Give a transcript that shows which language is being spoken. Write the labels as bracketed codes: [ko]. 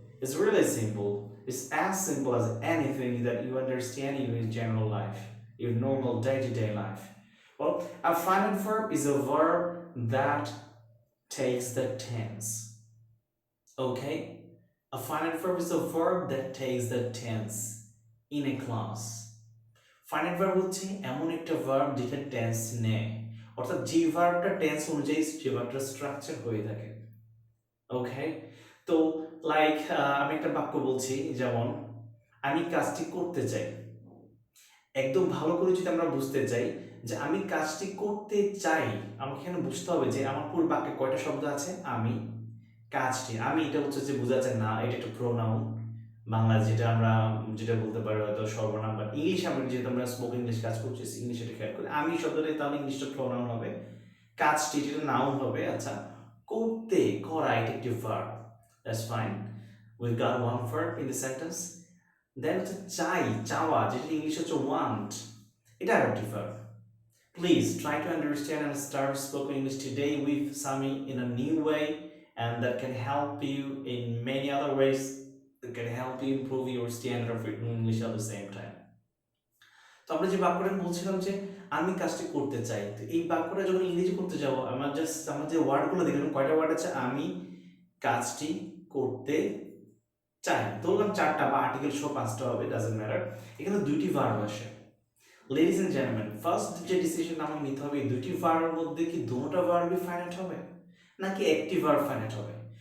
[en] It's really simple. It's as simple as anything that you understand in your general life, your normal day-to-day life. Well, a finite verb is a verb that takes the tense. Okay? A finite verb is a verb that takes the tense in a clause. [bn] Finite verb হচ্ছে এমন একটা verb যেটা tense নেয়, অর্থাৎ যে ভার্বটা tense অনুযায়ী যে ভার্বটা structure হয়ে থাকে। ওকে, তো লাইক আমি একটা বাক্য বলছি, যেমন আমি কাজটি করতে চাই। একদম ভালো করে যদি আমরা বুঝতে চাই যে আমি কাজটি করতে চাই, আমাকে এখানে বুঝতে হবে যে আমার পুরো বাক্যে কয়টা শব্দ আছে। আমি, কাজটি, আমি এটা হচ্ছে যে বোঝা যাচ্ছে না, এটা একটা প্রোনাউন, বাংলা যেটা আমরা যেটা বলতে পারি হয়তো সর্বনাম, বা ইংলিশ আমরা যেহেতু আমরা স্পোকেন ইংলিশ কাজ করছি ইংলিশ এটা খেয়াল করি, আমি শব্দটা তাহলে ইংলিশটা প্রোনাউন হবে, কাজটি এটা নাউন হবে। আচ্ছা, করতে, করা, এটা একটি verb, [en] That's fine, we got one verb in the sentence. [bn] দেন হচ্ছে চাই, চাওয়া, যেটা ইংলিশ হচ্ছে ওয়ান্ট, এটা আরেকটি verb. [en] Please try to understand and start spoken English today with Sami in a new way, and that can help you in many other ways that can help you improve your standard of written English at the same time. [bn] তো আমরা যে বাক্যটা বলছিলাম যে আমি কাজটি করতে চাই, তো এই বাক্যটা যখন ইংরেজি করতে যাবো আমার যে ওয়ার্ডগুলো দেখলাম, কয়টা ওয়ার্ড আছে, আমি কাজটি করতে চাই, ধরলাম 4টা বা আর্টিকেল সহ 5টা হবে, [en] Doesn't matter. [bn] এখানে 2টি ভার্ব আসে। [en] ladies and gentleman, [bn] ফার্স্ট যে ডিসিশন আমার নিতে হবে, এই 2টি ভার্বের মধ্যে কি দুটোটা ভার্বই ফাইনাইট হবে নাকি একটি ভার্ব ফাইনাইট হবে।